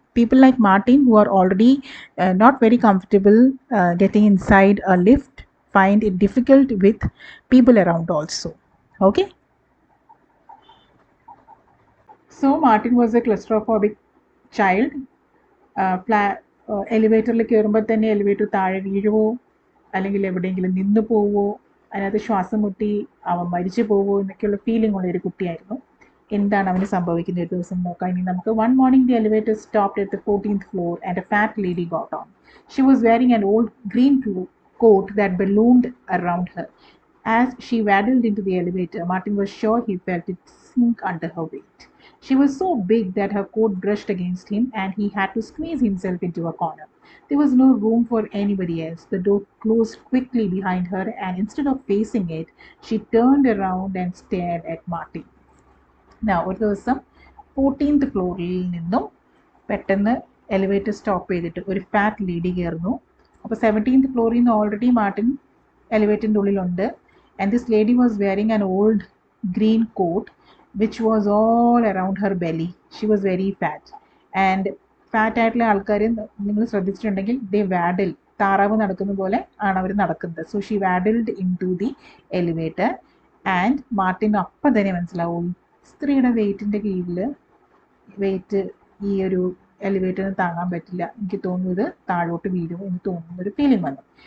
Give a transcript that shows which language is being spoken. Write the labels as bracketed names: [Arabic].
[English] people like Martin, who are already not very comfortable getting inside a lift, find it difficult with people around also. Okay. So Martin was a claustrophobic child. [Malayalam] എലിവേറ്ററിൽ കയറുമ്പോൾ തന്നെ elevator താഴെ വീഴുവോ അല്ലെങ്കിൽ എവിടെയെങ്കിലും നിന്ന് പോവോ, അതിനകത്ത് ശ്വാസം മുട്ടി അവൻ മരിച്ചു പോവോ എന്നൊക്കെയുള്ള ഫീലിംഗ് ഉള്ള ഒരു കുട്ടിയായിരുന്നു. എന്താണ് അവന് സംഭവിക്കുന്ന ഒരു ദിവസം നോക്കാം. ഇനി നമുക്ക് [English] One morning the elevator stopped at the 14th floor and a fat lady got on. She was wearing an old green coat that ballooned around her. As she waddled into the elevator, Martin was sure he felt it sink under her weight. She was so big that her coat brushed against him and he had to squeeze himself into a corner. There was no room for anybody else. The door closed quickly behind her and instead of facing it, she turned around and stared at Martin. [Malayalam] Now, ഒരു ദിവസം 14th ഫ്ലോറിൽ നിന്നും പെട്ടെന്ന് elevator stop ചെയ്തിട്ട് ഒരു fat lady കയറുന്നു. അപ്പോൾ 17th ഫ്ലോറിൽ നിന്ന് ഓൾറെഡി മാർട്ടിൻ എലിവേറ്ററിൻ്റെ ഉള്ളിലുണ്ട്. [English] And this lady was wearing an old green coat which was all around her belly. She was very fat. [Malayalam] And fat ആയിട്ടുള്ള ആൾക്കാർ നിങ്ങൾ ശ്രദ്ധിച്ചിട്ടുണ്ടെങ്കിൽ ദേ വാഡിൽ, താറാവ് നടക്കുന്ന പോലെ ആണ് അവർ നടക്കുന്നത്. [English] so she waddled into the elevator and Martin [Malayalam] അപ്പം തന്നെ മനസ്സിലാവും സ്ത്രീയുടെ വെയിറ്റിൻ്റെ കീഴിൽ വെയിറ്റ് ഈ ഒരു എലിവേറ്ററിന് താങ്ങാൻ പറ്റില്ല, എനിക്ക് തോന്നുന്നത് താഴോട്ട് വീഴും എന്ന് തോന്നുന്നൊരു ഫീലിംഗ് വന്നു.